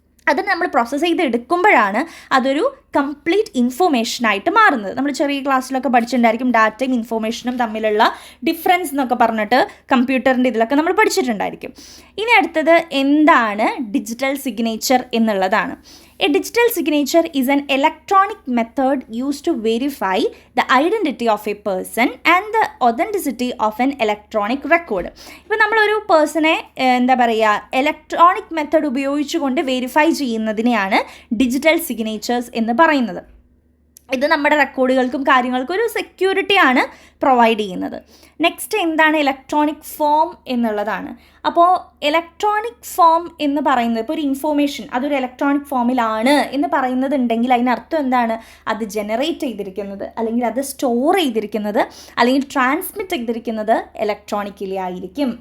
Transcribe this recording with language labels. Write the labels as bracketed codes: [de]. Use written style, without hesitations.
[ml] അത് നമ്മൾ പ്രോസസ്സ് ചെയ്തെടുക്കുമ്പോഴാണ് അതൊരു കംപ്ലീറ്റ് ഇൻഫോർമേഷനായിട്ട് മാറുന്നത്. നമ്മൾ ചെറിയ ക്ലാസ്സിലൊക്കെ പഠിച്ചിട്ടുണ്ടായിരിക്കും ഡാറ്റയും ഇൻഫോർമേഷനും തമ്മിലുള്ള ഡിഫറൻസ് എന്നൊക്കെ പറഞ്ഞിട്ട് കമ്പ്യൂട്ടറിൻ്റെ ഇതിലൊക്കെ നമ്മൾ പഠിച്ചിട്ടുണ്ടായിരിക്കും. ഇനി അടുത്തത് എന്താണ് ഡിജിറ്റൽ സിഗ്നേച്ചർ എന്നുള്ളതാണ്. [en] A digital signature is an electronic method used to verify the identity of a person and the authenticity of an electronic record. [ml] ഇപ്പോൾ നമ്മളൊരു പേഴ്സണെ എന്താ പറയുക, ഇലക്ട്രോണിക് മെത്തേഡ് ഉപയോഗിച്ചുകൊണ്ട് വെരിഫൈ ചെയ്യുന്നതിനെയാണ് ഡിജിറ്റൽ സിഗ്നേച്ചേഴ്സ് എന്ന് പറയുന്നത്. ഇത് നമ്മുടെ റെക്കോർഡുകൾക്കും കാര്യങ്ങൾക്കും ഒരു സെക്യൂരിറ്റിയാണ് പ്രൊവൈഡ് ചെയ്യുന്നത്. നെക്സ്റ്റ് എന്താണ് ഇലക്ട്രോണിക് ഫോം എന്നുള്ളതാണ്. അപ്പോൾ ഇലക്ട്രോണിക് ഫോം എന്ന് പറയുന്നത് ഇപ്പോൾ ഒരു ഇൻഫോർമേഷൻ അതൊരു ഇലക്ട്രോണിക് ഫോമിലാണ് എന്ന് പറയുന്നതുണ്ടെങ്കിൽ അതിനർത്ഥം എന്താണ്, അത് ജനറേറ്റ് ചെയ്തിരിക്കുന്നത് അല്ലെങ്കിൽ അത് സ്റ്റോർ ചെയ്തിരിക്കുന്നത് അല്ലെങ്കിൽ ട്രാൻസ്മിറ്റ് ചെയ്തിരിക്കുന്നത് ഇലക്ട്രോണിക്കലി ആയിരിക്കും.